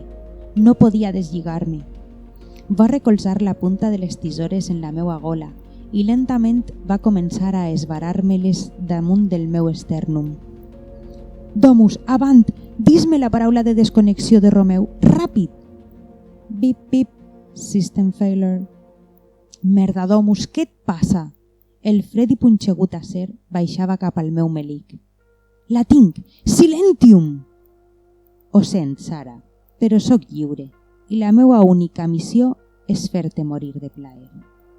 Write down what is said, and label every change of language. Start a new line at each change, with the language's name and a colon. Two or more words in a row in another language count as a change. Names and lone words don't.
Catalan: No podia deslligar-me. Va recolzar la punta de les tisores en la meua gola i lentament va començar a esvarar-me-les damunt del meu esternum. Domus, avant! Dis-me la paraula de desconnexió de Romeu. Ràpid! Bip, bip.
English: System failure.
Catalan: Merda, Domus, què et passa? El fred i punxegut acer baixava cap al meu melic. La tinc! Silentium! Ho sent, Sara, però sóc lliure i la meua única missió és fer-te morir de plaer.